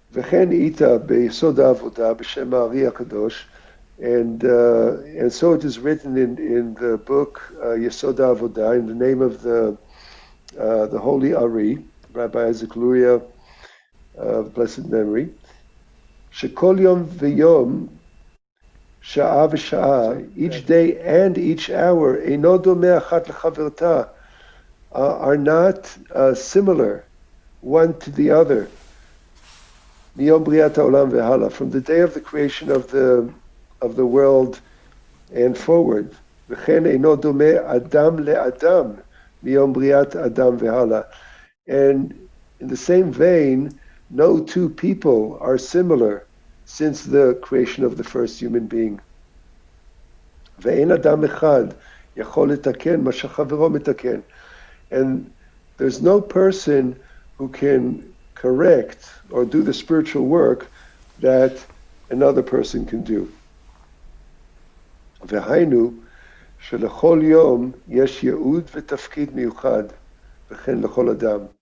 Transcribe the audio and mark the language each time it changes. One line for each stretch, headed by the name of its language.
Hebrew: וכן איתה ביסוד העבודה בשם הארי הקדוש,
English: and so it is written in the book Yesod HaAvodah, in the name of the holy Ari, Rabbi Isaac Luria, of blessed memory,
Hebrew: שכל יום ויום, שעה ושעה,
English: each day and each hour,
Hebrew: אינו דומה אחת לחברתה,
English: are not similar one to the other.
Hebrew: מיום בריאת העולם והלאה,
English: from the day of the creation of the world and forward.
Hebrew: וכן אינו דומה אדם לאדם, מיום בריאת אדם והלאה.
English: And in the same vein, no two people are similar since the creation of the first human being.
Hebrew: ואין אדם אחד יכול לתקן מה שחברו מתקן.
English: And there's no person who can correct or do the spiritual work that another person can do.
Hebrew: והיינו שלכל יום יש ייעוד ותפקיד מיוחד, וכן לכל אדם.